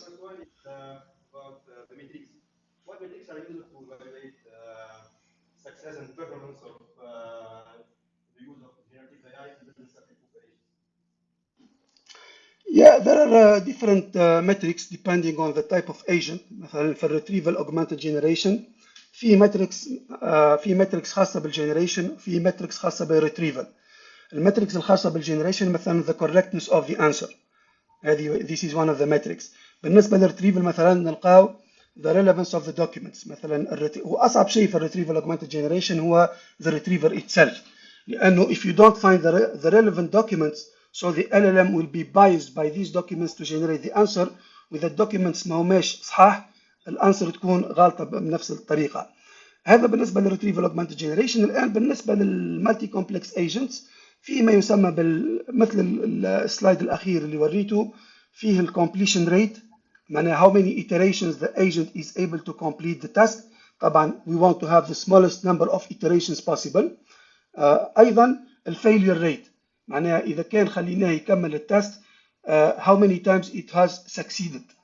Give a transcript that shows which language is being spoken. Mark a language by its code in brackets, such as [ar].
[en] The first one is about the metrics. What metrics are used to evaluate success and performance of the use of generative AI in business operations? Yeah, there are different metrics depending on the type of agent. [ar] مثلا في الريتريفال augmented generation في metrics خاصة بالجنريشن في metrics خاصة بالريتريفال. المتركس الخاصة بالجنريشن مثلا [en] the correctness of the answer. This is one of the metrics. [ar] بالنسبة للريتريفال مثلا نلقاو [en] the relevance of the documents. [ar] مثلا وأصعب شيء في الريتريفال augmented generation هو [en] the retriever itself. [ar] لأنه [en] if you don't find the relevant documents so the LLM will be biased by these documents to generate the answer. [ar] وإذا الدوكيومنتس ما هماش صحاح الانسر تكون غلطة بنفس الطريقة. هذا بالنسبة للريتريفال augmented generation. الآن بالنسبة للمالتي كومبلكس agents في ما يسمى مثل السلايد الأخير اللي وريته فيه الcompletion rate. معناها [en] how many iterations the agent is able to complete the task. [ar] طبعا [en] we want to have the smallest number of iterations possible. [ar] أيضا الfailure rate معناها إذا كان خليناه يكمل التست [en] how many times it has succeeded.